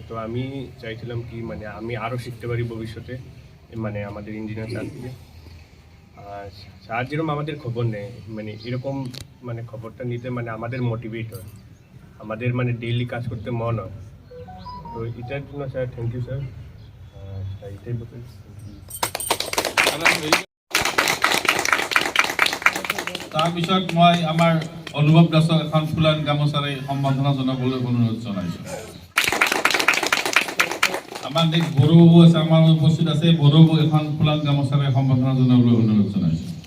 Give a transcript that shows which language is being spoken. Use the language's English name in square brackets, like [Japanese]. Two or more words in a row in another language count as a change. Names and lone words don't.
[Bangla] তো আমি চাইছিলাম কি মানে আমি আরও শিখতে পারি ভবিষ্যতে, মানে আমাদের ইঞ্জিনিয়ার স্যার থেকে। আর স্যার যেরকম আমাদের খবর নেয়, মানে এরকম মানে খবরটা নিতে মানে আমাদের মোটিভেট হয়, আমাদের মানে ডেইলি কাজ করতে মন হয়। তো এটার জন্য স্যার [English] thank you sir. [Bangla] এটাই বলতে [Assamese] তাৰপিছত মই আমাৰ অনুভৱ দাসক এখন ফুলান গামোচাৰে সম্বৰ্ধনা জনাবলৈ অনুৰোধ জনাইছোঁ। আমাৰ বড়োবাবু আছে, আমাৰ উপস্থিত আছে, বড়োবাবু এখন ফুলান গামোচাৰে সম্বৰ্ধনা জনাবলৈ অনুৰোধ জনাইছোঁ।